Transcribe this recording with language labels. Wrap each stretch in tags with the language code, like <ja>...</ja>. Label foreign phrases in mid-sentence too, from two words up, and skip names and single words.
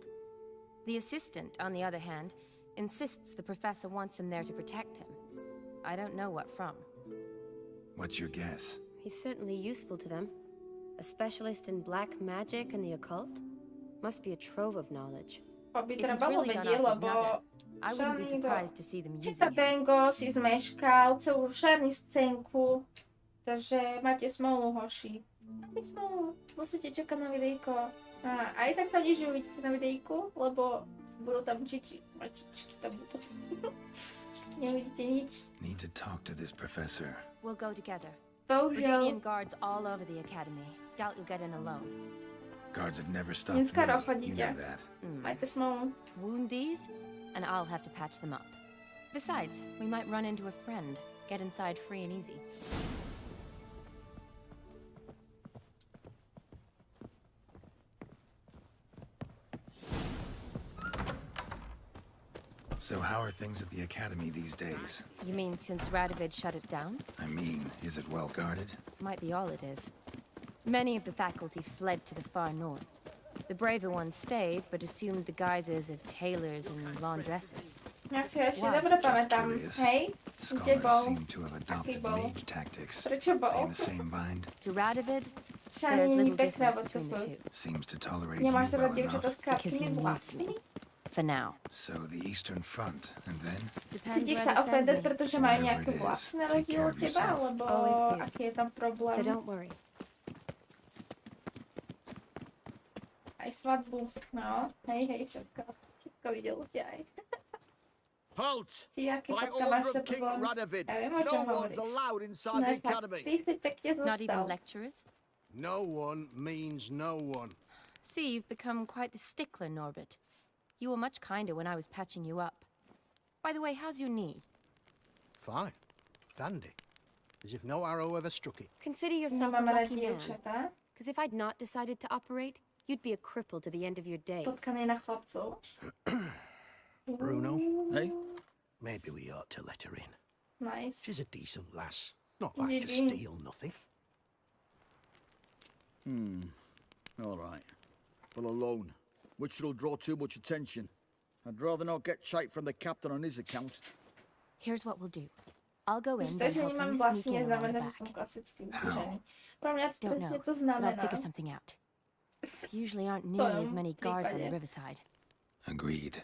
<en>The assistant, on the other hand, insists the professor wants him there to protect him. I don't know what from. What's your guess? He's certainly useful to them. A specialist in black magic and the occult? Must be a trove of knowledge.</en> <sk>To by</sk> <en>If he's</en> <sk>trebalo</sk> <en>really gone</en> <sk>vedieť,</sk> <en>off his</en> <sk>lebo</sk> <en>nugget, I wouldn't be</en> <sk>Šarný</sk> <en>surprised to see them using</en> <sk>Čeka</sk> <en>him.</en> <sk>Bengo si zmeškal celú Šarný scénku, takže máte smolu, hoši. Máte smolu, musíte čakať na videjko. A aj tak to nič uvidíte na videjku, lebo budú tam mačičky tam budú. Neuvidíte nič.</sk> <en>Need to talk to this professor. We'll go together.</en> <sk>Bohužiaľ,</sk> <en>Redanian guards all over the academy. Doubt you'll get in alone. Guards have never stopped me.</en> <sk>Neskoro</sk> <en>You</en> <sk>chodíte.</sk> <en>know that.</en> <sk>Majte smolu.</sk> <en>Wound these, and I'll have to patch them up. Besides, we might run into a friend. Get inside free and easy. So how are things at the academy these days? You mean since Radovid shut it down? I mean, is it well guarded? Might be all it is. Many of the faculty fled to the far north. The braver ones stayed, but assumed the guises of tailors and laundresses.</en> <sk>Ja si ešte dobre pamätám.</sk> <en>curious.</en> <sk>Hej? Kde</sk> <en>Scholars</en> <sk>bol?</sk> <en>seem to have adopted</en> <sk>bol?</sk> <en>mage tactics.</en> <sk>Prečo</sk> <en>They</en> <sk>bol?</sk> <en>in the same bind? To Radovid, there's</en> <sk>Šarný</sk> <en>little</en> <sk>pekná</sk> <en>difference between the WTF. two. Seems to tolerate you</en> <sk>Nemáš</sk> <en>well</en> <sk>rád dievčatá s</sk> <en>enough. Because he</en> <sk>krátkými</sk> <en>needs</en> <sk>vlasmi?</sk> <en>me. For now. So the Eastern Front, and then? Depends</en> <sk>Cítiš</sk> <en>where</en> <sk>sa</sk> <en>they send offended, me.</en> <sk>pretože majú</sk> <en>Whatever</en> <sk>nejaké</sk> <en>it is,</en> <sk>vlasy na</sk> <en>take</en> <sk>rozdiel</sk> <en>care</en> <sk>od</sk> <en>of</en> <sk>teba,</sk> <en>yourself.</en> <sk>alebo</sk> <en>Always do.</en> <sk>aký je tam problém?</sk> <en>So don't worry.</en> <sk>Aj svadbu. No, hej, všetko. Všetko videl aj.</sk> <en>Halt!</en> <sk>Či aký</sk> <en>By</en> <sk>fotka máš</sk> <en>order</en> <sk>sa</sk> <en>of King</en> <sk>problém?</sk> <en>Radovid,</en> <sk>Ja viem, o čom</sk> <en>no one's</en> <sk>hovoríš.</sk> <en>allowed inside</en> <sk>No</sk> <en>the</en> <sk>tak,</sk> <en>academy.</en> <sk>ty si pekne</sk> <en>Not even</en> <sk>zostal.</sk> <en>lecturers? No one means no one. See, you've become quite the stickler, Norbert. You were much kinder when I was patching you up. By the way, how's your knee? Fine. Dandy. As if no arrow ever struck it. Consider yourself a</en> <sk>Nemám rád</sk> <en>lucky man.</en> <sk>dievčatá.</sk> <en>Because if I'd not decided to operate, you'd be a cripple to the end of your days.</en> <sk>Potkaný na chlapcov.</sk> <en>Bruno, eh? Maybe we ought to let her in. Nice. She's a decent lass. Not like to GG. steal nothing. All right. But alone. which will draw too much attention. I'd rather not get shite from the captain on his account. Here's what we'll do. I'll go in</en> <sk>To,</sk> <en>and</en> <sk>že</sk> <en>help</en> <sk>nemám</sk> <en>you</en> <sk>vlasy,</sk> <en>sneak in around the</en> <sk>neznamená, že</sk> <en>back.</en> <sk>som klasický ubližený. Pro mňa to</sk> <en>Don't</en> <sk>presne</sk> <en>know,</en> <sk>to</sk> <en>but I'll</en> <sk>znamená.</sk> <en>figure something out. Usually aren't nearly as many guards on the riverside. Agreed.</en>